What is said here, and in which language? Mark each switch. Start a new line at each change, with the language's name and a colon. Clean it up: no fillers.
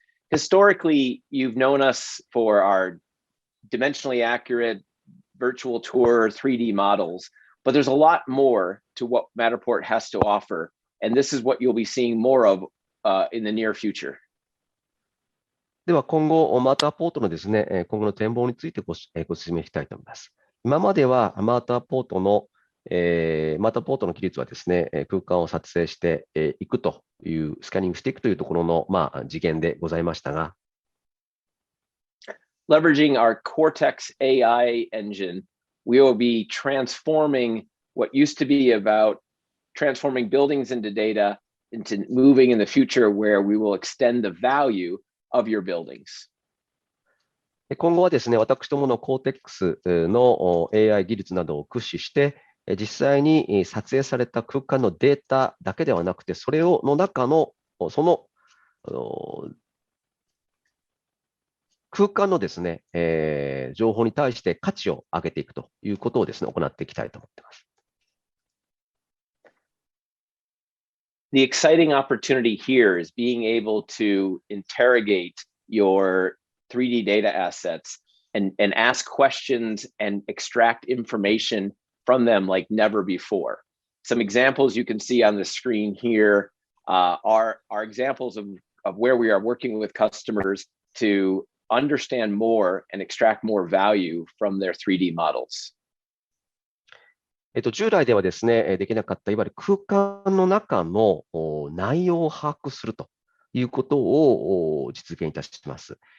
English: Historically, you've known us for our dimensionally accurate virtual tour 3D models, but there's a lot more to what Matterport has to offer, and this is what you'll be seeing more of in the near future.
Japanese: では今後、マーターポートのですね、今後の展望についてご説明したいと思います。今まではマーターポートの技術はですね、空間を撮影していくという、スキャニングしていくというところの、次元でございましたが、
English: Leveraging our Cortex AI engine, we will be transforming what used to be about transforming buildings into data into moving in the future where we will extend the value of your buildings.
Japanese: 今後はですね、私どもの Cortex の AI 技術などを駆使して、実際に撮影された空間のデータだけではなくて、それの中の、その空間のですね、情報に対して価値を上げていくということをですね、行っていきたいと思っています。
English: The exciting opportunity here is being able to interrogate your 3D data assets and ask questions and extract information from them like never before. Some examples you can see on the screen here are examples of where we are working with customers to understand more and extract more value from their 3D models.
Japanese: 従来ではですね、できなかったいわゆる空間の中の内容を把握するということを実現いたします。